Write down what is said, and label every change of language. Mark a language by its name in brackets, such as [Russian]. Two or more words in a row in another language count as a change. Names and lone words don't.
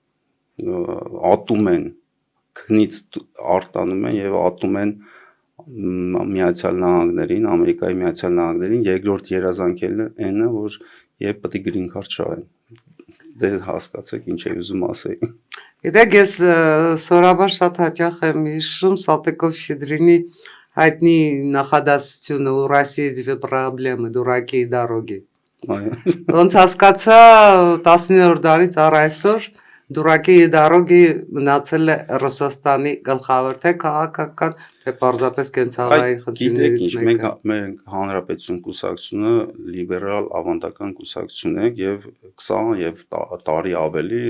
[Armenian] ատում են, քնից արտանում են եւ ատում են Միացյալ Նահանգներին, Ամերիկայի Միացյալ Նահանգներին, երկրորդ երազանքն է, որ եւ պետք է [English] green card [Armenian] շահեն։ Դե հասկացեք ինչ եմ ուզում ասել։ Գիտեք, ես սովորաբար շատ հաճախ եմ հիշում Սալտիկով-Շչեդրինի հայտնի նախադասությունը [Russian] «У России две проблемы, дураки и дороги»։ [Armenian] Այո։ Ոնց հասկացա 19-րդ դարից առ այսօր [Russian] дураки дороги [Armenian] մնացել է Ռուսաստանի գլխավոր թե քաղաքական, թե պարզապես կենցաղային Գիտեք խնդիրներից ինչ, մենք մեկը։ մենք հանրապետություն կուսակցությունը լիբերալ ավանդական կուսակցություն է եւ 20 եւ տարի ավելի